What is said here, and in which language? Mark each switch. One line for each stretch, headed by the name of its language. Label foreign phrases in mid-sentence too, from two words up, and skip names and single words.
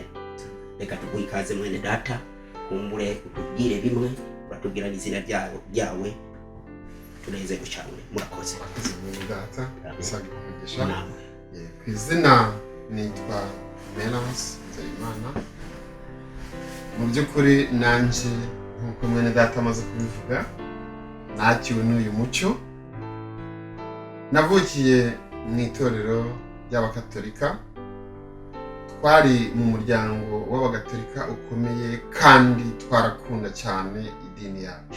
Rundi: Reka tuguhe ikaze mwene data, kumbure utubwire bimwe, uratubwira n'izina ryawe, tunezerwe cyane. Murakoze. Mwene data, bisanga kumugisha. Kw'izina nitwa Melance Nzeyimana. Mu by'ukuri nanje nk'uko mwene data amaze kubivuga, nakiwe n'uyu muco. Navukiye mu itorero ry'abakatolika, twari mu muryango w'abagatolika ukomeye kandi twarakunda cyane idini yacu.